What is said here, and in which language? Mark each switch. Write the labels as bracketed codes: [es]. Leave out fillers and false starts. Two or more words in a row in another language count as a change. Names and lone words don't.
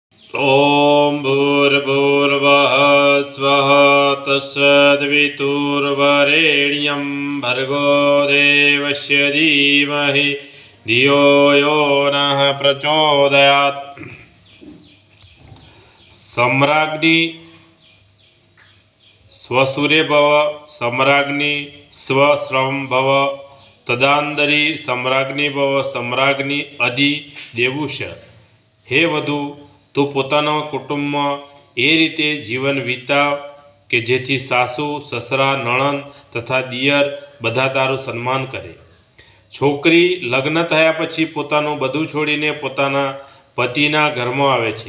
[sa] ॐ भूर्भुवः स्वः तत्सवितुर्वरेण्यं भर्गो देवस्य धीमहि धियो यो नः प्रचोदयात्। सम्राज्ञी स्वसूर्य भव, सम्राज्ञी स्वश्रम भव, तदांतरी सम्राज्ञी भव, सम्राज्ञी अधि देवुष। हे वधु, [gu] તું પોતાના કુટુંબમાં એ રીતે જીવન વિતાવ કે જેથી સાસુ, સસરા, નણંદ તથા દિયર બધા તારું સન્માન કરે। છોકરી લગ્ન થયા પછી પોતાનું બધું છોડીને પોતાના પતિના ઘરમાં આવે છે।